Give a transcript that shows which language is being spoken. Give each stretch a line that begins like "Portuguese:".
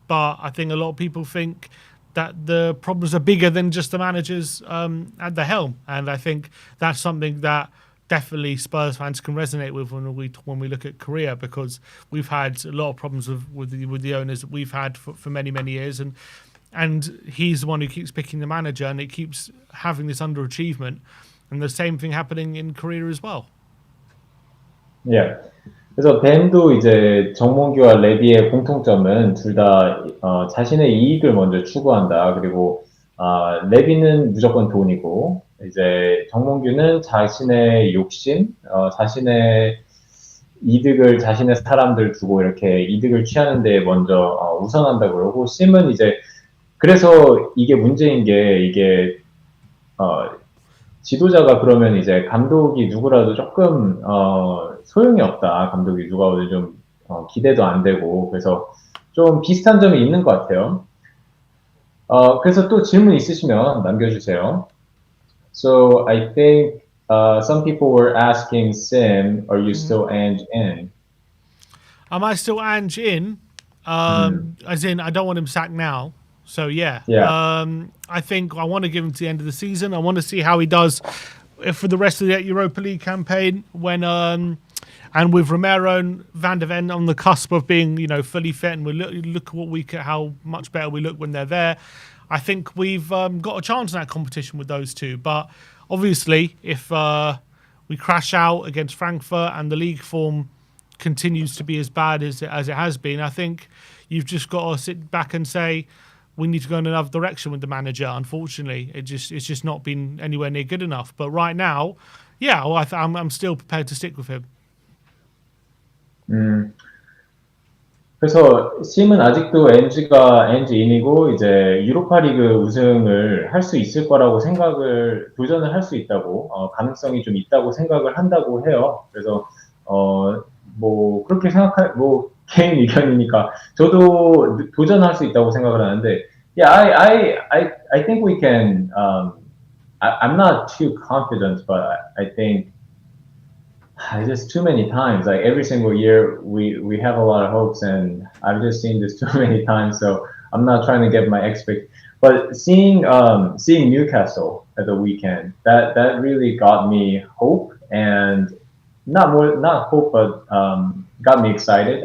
English: But I think a lot of people think that the problems are bigger than just the managers at the helm, and I think that's something that definitely Spurs fans can resonate with when we look at Korea, because we've had a lot of problems with the owners that we've had for many, many years, and he's the one who keeps picking the manager, and it keeps having this underachievement, and the same thing happening in Korea as well. Yeah.
Korean: 그래서 벤도 이제 정몽규와 레비의 공통점은 둘 다 자신의 이익을 먼저 추구한다. 그리고 레비는 무조건 돈이고, 이제 정몽규는 자신의 욕심, 자신의 이득을 자신의 사람들 두고 이렇게 이득을 취하는 데 먼저 우선한다 그러고, 심은 이제 그래서 이게 문제인 게 이게 지도자가 그러면 이제 감독이 누구라도 조금 소용이 없다. 감독이 누가 오든 좀 기대도 안 되고, 그래서 좀 비슷한 점이 있는 것 같아요. 그래서 또 질문 있으시면 남겨주세요.
English: So I think some people were asking Sim, are you still Ange in? Am I still Ange in? As in, I don't want him sacked now. So yeah. I think I want to give him to the end of the season. I want to see how he does for the rest of the Europa League campaign when and with Romero and Van de Ven on the cusp of being fully fit, and we look at how much better we look when they're there. I think we've got a chance in that competition with those two. But obviously, if we crash out against Frankfurt and the league form continues to be as bad as it has been, I think you've just got to sit back and say, we need to go in another direction with the manager. Unfortunately, it's just not been anywhere near good enough. But right now, yeah, well, I'm still prepared to stick with him.
Korean: 그래서 심은 아직도 엔지인이고 이제 유로파리그 우승을 할 수 있을 거라고 도전을 할 수 있다고 가능성이 좀 있다고 생각을 한다고 해요. 그래서 뭐 그렇게 개인 의견이니까 저도 도전할 수 있다고 생각을 하는데,
English: yeah, I think we can. I'm not too confident, but I think just too many times. Like every single year, we have a lot of hopes, and I've just seen this too many times. So I'm not trying to get my expect. But seeing Newcastle at the weekend, that really got me hope, and not hope, but got me excited.